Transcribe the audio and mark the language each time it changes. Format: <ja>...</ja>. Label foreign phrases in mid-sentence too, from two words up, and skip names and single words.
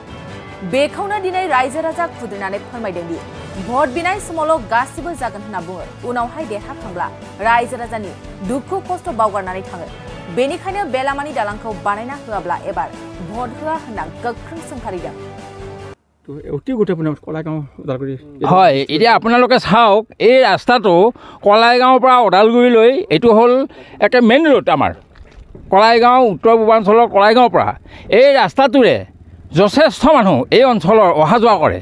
<brx>बेखौनो दिनै रायजो राजा खुद्रिनानै फोरमायदों दि भट बिनाय समावल' गासिबो जागोन होनना बुङो, उनावहाय देरहाखांब्ला रायजो राजानि दुखु खस्थ' बावगारनानै थाङो। बेनिखायनो बे लामानि दालांखौ बानायना होआब्ला एबार भट होआ होनना गोख्रों सोंखारिदों।</brx> <as>হয়, এতিয়া আপোনালোকে চাওক, এই ৰাস্তাটো কলাইগাঁৱৰ পৰা ওদালগুৰিলৈ এইটো হ'ল একে</as> <en>main road.</en> <as>আমাৰ কলাইগাঁও উত্তৰ পূৰ্বাঞ্চলৰ কলাইগাঁৱৰ পৰা এই ৰাস্তাটোৰে যথেষ্ট মানুহ এই অঞ্চলৰ অহা যোৱা কৰে।</as>